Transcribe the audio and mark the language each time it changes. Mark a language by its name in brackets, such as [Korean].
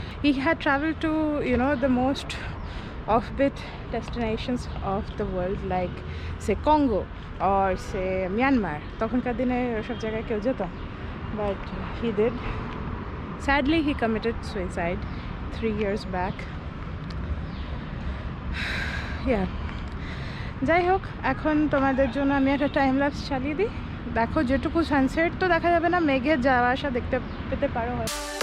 [English] He had travel to the most offbeat destinations of the world, like say Congo or say Myanmar. [Bangla] তখনকার দিনে সব জায়গায় কেউ যেত, [English] but he did. Sadly, he committed suicide 3 years back. Yeah. [Bangla] যাই হোক, এখন তোমাদের জন্য আমি একটা টাইম ল্যাপস চালিয়ে দিই। দেখো, যেটুকু সানসেট তো দেখা যাবে না, মেঘের যাওয়া আসা দেখতে পেতে পারো হয়।